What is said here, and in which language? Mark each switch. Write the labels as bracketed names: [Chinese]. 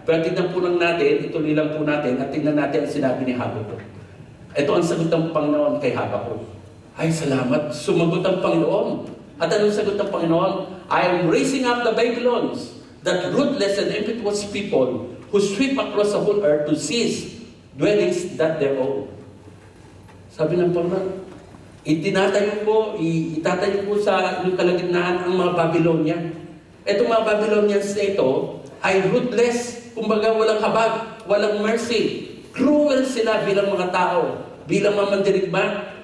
[Filipino] Pero tignan po lang natin, ituloy lang po natin, at tignan natin ang sinabi ni Habakkuk. Ito ang sagot ng Panginoon kay Habakkuk. Ay, salamat, sumagot ang Panginoon. At anong sagot ng Panginoon? [English] I am raising up the Babylons, that ruthless and impetuous people who sweep across the whole earth to seize dwellings that their own. [Filipino] Sabi ng Panginoon, itatayo po sa inyong kalagitnaan ang mga Babylonia. Itong mga Babylonians na ito ay ruthless, kumbaga walang habag, [English] walang mercy. [Filipino] Cruel sila bilang mga tao, bilang mga mandirigma.